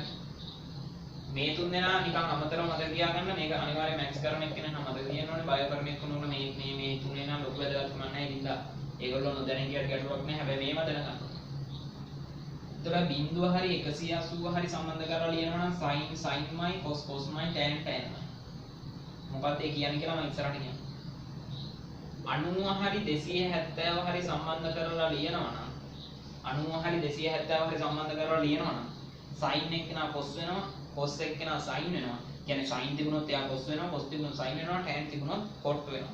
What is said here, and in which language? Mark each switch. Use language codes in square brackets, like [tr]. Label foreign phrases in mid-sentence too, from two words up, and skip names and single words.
[si] මේ තුන් දෙනා නිකන් අමතරව මතක තියාගන්න. මේක අනිවාර්යයෙන් මැක්ස් කරන එක්කෙනා මතක තියාගන්න ඕනේ. බයෝ කරන එක්කෙනා මේ තුන් දෙනා ලොකු වැදගත්කමක් නැහැ ඉඳලා. ඒගොල්ලෝ නොදැන ගියට ගැටලුවක් නැහැ. හැබැයි මේව දැනගන්න ඕනේ. ඒතර බිඳුව හරි 180 හරි සම්බන්ධ කරලා ලියනවා නම් [en] sin cos [si] cosමයි tan tanමයි. මොකක්ද ඒ කියන්නේ කියලා මම ඉස්සරහට කියන්නම්. 90 හරි 270 හරි සම්බන්ධ කරලා ලියනවා නම් 90 හරි 270 හරි සම්බන්ධ කරලා ලියනවා නම් sin එක්කෙනා cos වෙනවා, cos එක්කෙනා sin වෙනවා. කියන්නේ sin තිබුණොත් එයා cos වෙනවා, cos තිබුණොත් sin වෙනවා, tan තිබුණොත් cot වෙනවා.